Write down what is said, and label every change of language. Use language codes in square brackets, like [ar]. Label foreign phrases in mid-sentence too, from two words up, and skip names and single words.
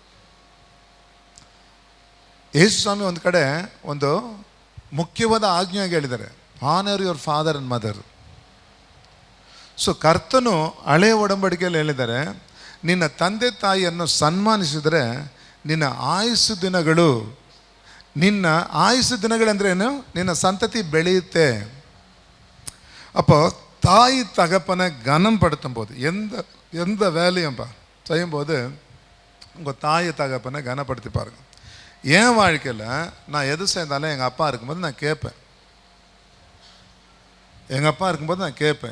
[kn] ಯೇಸು ಸ್ವಾಮಿ ಒಂದು ಕಡೆ ಒಂದು ಮುಖ್ಯವಾದ ಆಜ್ಞೆಯಾಗಿ ಹೇಳಿದ್ದಾರೆ, [en] honour your father and mother. [kn] ಸೊ ಕರ್ತನು ಹಳೆಯ ಒಡಂಬಡಿಕೆಯಲ್ಲಿ ಹೇಳಿದ್ದಾರೆ, ನಿನ್ನ ತಂದೆ ತಾಯಿಯನ್ನು ಸನ್ಮಾನಿಸಿದರೆ ನಿನ್ನ ಆಯುಸ್ಸು ದಿನಗಳು, ನಿನ್ನ ಆಯುಸ್ಸು ದಿನಗಳಂದ್ರೆ ಏನು, ನಿನ್ನ ಸಂತತಿ ಬೆಳೆಯುತ್ತೆ. [ta] அப்போ தாய் தகப்பனை கனம் படுத்தும் போது, எந்த வேலையும் செய்யும்போது உங்கள் தாய் தகப்பனை கனப்படுத்தி பாருங்க. என் வாழ்க்கையில் நான் எது செய்தாலும் எங்கள் அப்பா இருக்கும்போது நான் கேட்பேன். எங்கள் அப்பா இருக்கும்போது நான் கேட்பேன்.